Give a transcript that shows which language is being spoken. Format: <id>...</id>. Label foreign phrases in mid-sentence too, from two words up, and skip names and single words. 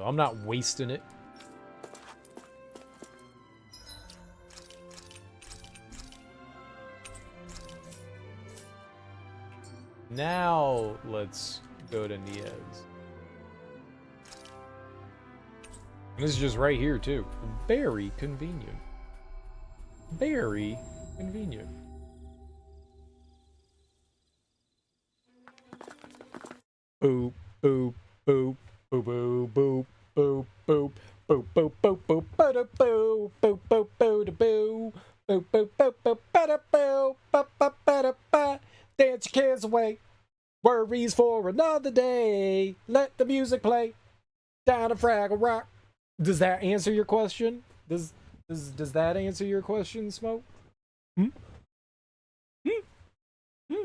<en>I'm not wasting it. Now let's go to Niez. And this is just right here too. Very convenient. Very convenient. Boop, boop, boop, boop, boop, boop, boop, boop, boop, boop, boop, boop, bada boo, boop, boop, boo, boo, boop, boop, boop, boop, bada boo, ba ba bada ba. Dance your cares away. Worries for another day. Let the music play. Down to Fraggle Rock. Does that answer your question? Does that answer your question, Smoke? Hmm? Hmm? Hmm?</en>